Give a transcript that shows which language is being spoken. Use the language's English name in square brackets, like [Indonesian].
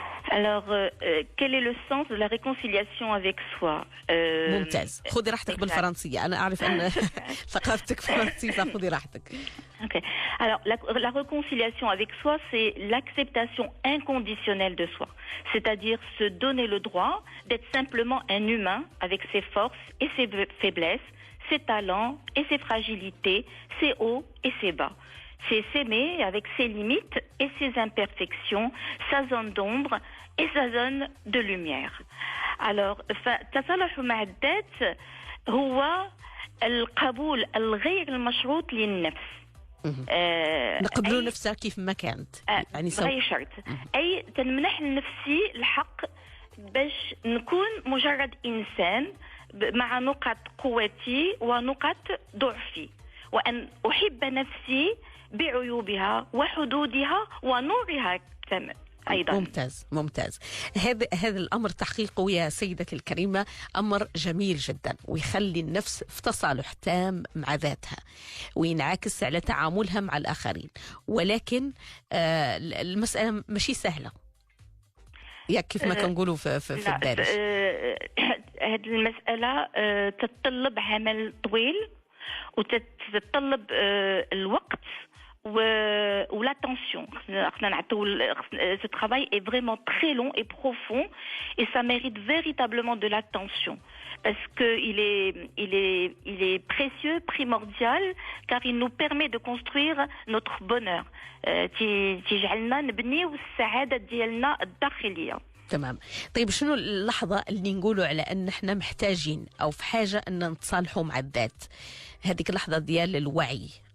[French] Alors, quel est le sens de la réconciliation avec soi? [Arabic] ممتاز، خذي راحتك بالفرنسية، أنا أعرف أن ثقافتك فرنسية فخذي راحتك. [French] Ok. Alors, la réconciliation avec soi, c'est l'acceptation inconditionnelle de soi. C'est-à-dire se donner le droit d'être simplement un humain avec ses forces et ses faiblesses, ses talents et ses fragilités, ses hauts et ses bas. C'est s'aimer avec ses limites et ses imperfections, sa zone d'ombre et sa zone de lumière. [Arabic] Alors, التصالح مع الذات هو القبول الغير المشروط للنفس. نقبلوا نفسها كيف ما كانت، يعني غير شرط، أي تنمنح لنفسي الحق باش نكون مجرد إنسان مع نقاط قوتي ونقاط ضعفي، وأن أحب نفسي بعيوبها وحدودها ونورها أيضا. ممتاز ممتاز. هذا الأمر تحقيقه يا سيدتي الكريمة أمر جميل جدا، ويخلي النفس في تصالح تام مع ذاتها وينعكس على تعاملها مع الآخرين. ولكن المسألة ماشي سهلة، يا كيف ما كنقولوا في الدارج. هذه المسألة تتطلب عمل طويل وتتطلب الوقت [French] ou l'attention. Ce travail est vraiment très long et profond et ça mérite véritablement de l'attention parce qu'il est précieux, primordial, car il nous permet de construire notre bonheur. [Arabic] تيجعلنا نبنيو السعادة ديالنا الداخلية. تمام. طيب شنو اللحظة اللي نقولوا على أن احنا محتاجين أو في حاجة أن نتصالحوا مع الذات؟ هذيك اللحظة ديال الوعي.